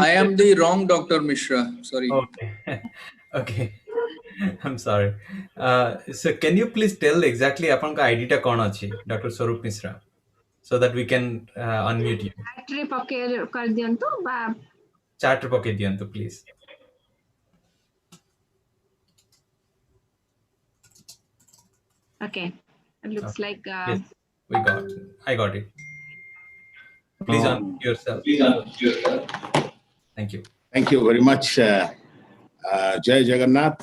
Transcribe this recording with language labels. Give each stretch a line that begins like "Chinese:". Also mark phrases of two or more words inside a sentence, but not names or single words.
English: I am the wrong Dr. Mishra. Sorry. Okay. Okay. I'm sorry. So can you please tell exactly
Odia: ଆପଣଙ୍କ ଆଇଡି ଟା କ'ଣ ଅଛି,
English: Dr. Swarup Mishra, so that we can unmute you.
Odia: Chat ରେ ପକେଇ କରିଦିଅନ୍ତୁ ବା Chat ରେ ପକେଇ ଦିଅନ୍ତୁ please.
English: Okay. It looks Okay. like Yes, I got it. Please unmute yourself. Thank you. Thank you very much.
Odia: ଜୟ ଜଗନ୍ନାଥ.